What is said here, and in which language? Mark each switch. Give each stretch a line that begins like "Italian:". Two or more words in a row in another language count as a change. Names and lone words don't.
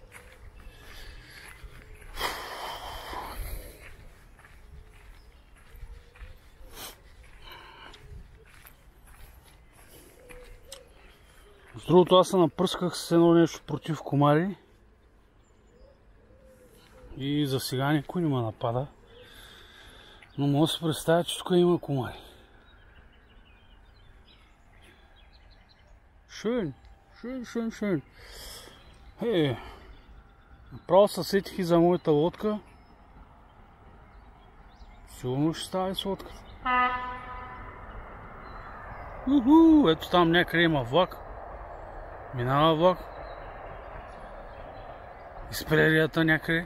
Bulgarian: С другото, аз се напръсках с едно нещо против комари и за сега никой не ме напада, но мога да се представя, че тук има комари. Шön, шön, шön, шön. Направо се сетих и за моята лодка. Сигурно ще става и с лодката. Ето там някъде има влак. Минава влак. Из прерията някъде.